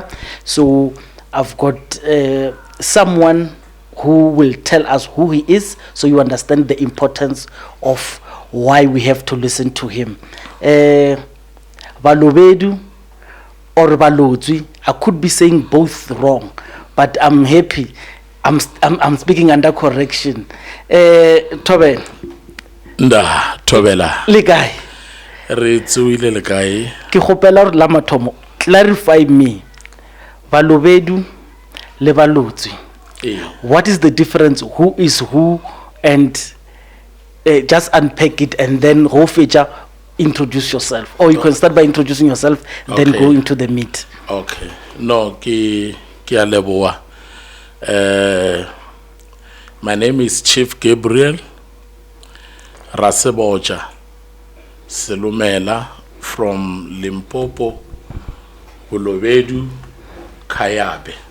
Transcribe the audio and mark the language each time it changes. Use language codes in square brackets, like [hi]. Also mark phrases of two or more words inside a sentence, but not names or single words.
[en] So I've got someone who will tell us who he is, so you understand the importance of why we have to listen to him. Balobedu or Balodzwi, I could be saying both wrong, but I'm happy. I'm speaking under correction. [nso] Tobe. Nda Tobela. Lekai. Re tsuile le kae? Ke gopela re la mathomo [en] clarify me. [nso] Balobedu le Balodzwi. [en] What is the difference? Who is who? And just unpack it, and then go feature, introduce yourself. Or you can start by introducing yourself, then go into the meat. [nso] Okay. No, ki a leboa. [en] My name is Chief Gabriel Raseboja Selumela from Limpopo, Balobedu, Kayabe.